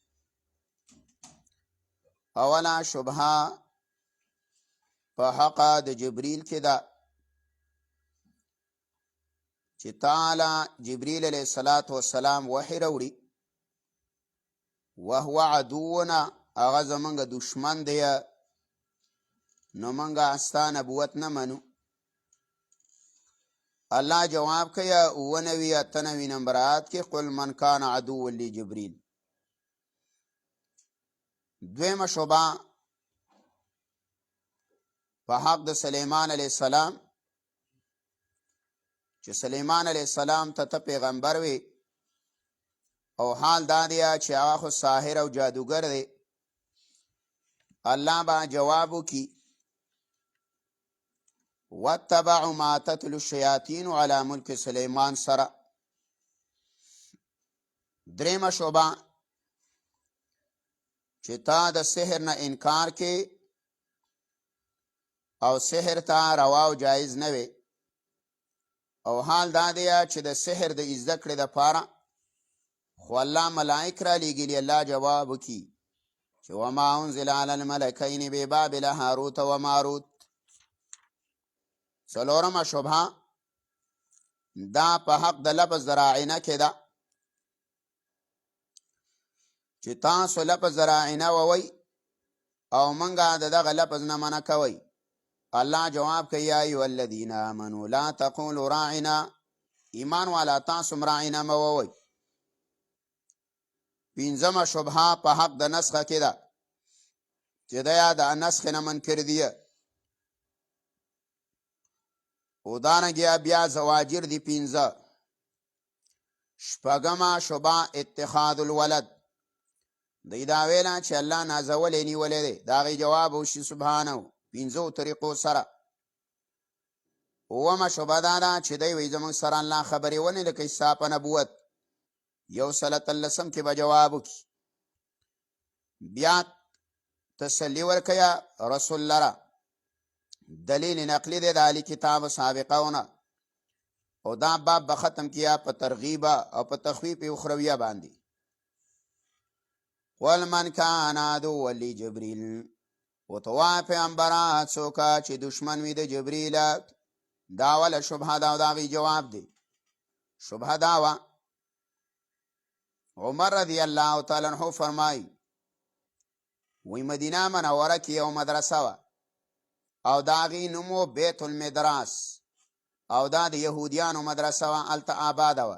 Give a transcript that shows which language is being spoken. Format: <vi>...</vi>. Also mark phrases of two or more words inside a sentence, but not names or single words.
<ps>اولا شبهه په حق د جبريل کې ده چې تعالی جبريل علیه السلام وحی راوړي،</ps> <ar>وهو عدونا</ar> <ps>هغه زمونږ دشمن دی، نو مونږه ستا نبوت نه منو. الله جواب کوي 99 نمبر آیات کې</ps> <ar>قل من کان عدو لجبريل.</ar> <ps>دویمه شبهه په حق د سلیمان علیه السلام چې سلیمان علیه السلام ته پیغمبر وي او حال دا دی چې هغه خو ساحر او جادوگر دی. الله با جواب وکي</ps> <ar>واتبعوا ما تتلو الشياطين على ملك سليمان</ar> <ps>سره. درېمه شعبه چې تا د سحر نه انکار کې او سحر ته روا او جایز نه وي، او حال دا دی چې د سحر د زده کړې دپاره خو الله ملائک را لیږلي. الله جواب وکي چې</ps> <ar>وما انزل على الملكين ببابل هاروت و ماروت.</ar> <ps>څلورمه شبهه دا په حق د لفظ د راعینه کې ده چې تاسو لفظ د راعینه ووئ او منګه د دغه لفظ نه منع کوئ. الله جواب کوي</ps> <ar>یا ایها الذین آمنوا لا تقولوا راعنا،</ar> <ps>ایمان والا تاسو راعینه مه ووئ. پنځمه شبهه په حق د نسخه کې ده چې دی د نسخ نه منکر دی. او دارنګه بیا زواجر دی 15. شپږمه شبهه</ps> <ar>اتخاذ الولد،</ar> <ps>دی دا ویلا چې الله نازولې نیولې دی، دا غي جواب وشي سبحانه 15 طریقو سره. اومه شبهه دا ده چې دی وایي زموږ سره الله خبرې ونه لکه حساب نبوت 113 کې به جواب وکي. بیا تسلی ورکیا رسول لره، دلیل نقلی دی د علی کتاب سابقونه، او دا باب به ختم کیا په ترغیب او په تخویف اخرویه باندې.</ps> <ar>قل من کان عدو لجبريل،</ar> <ps>او توا پیغمبره څوک چې دشمن وي د جبريل. دا ولا شبهه دا داغي جواب دی. شبهه دا وا عمر</ps> <ar>رضی الله تعالی عنہ</ar> <ps>فرمای وی مدینه منوره کې یو مدرسه وا او داغي نومو بیت المدراس، او دا د يهوديانو مدرسه وا، الته آباد وا.</ps>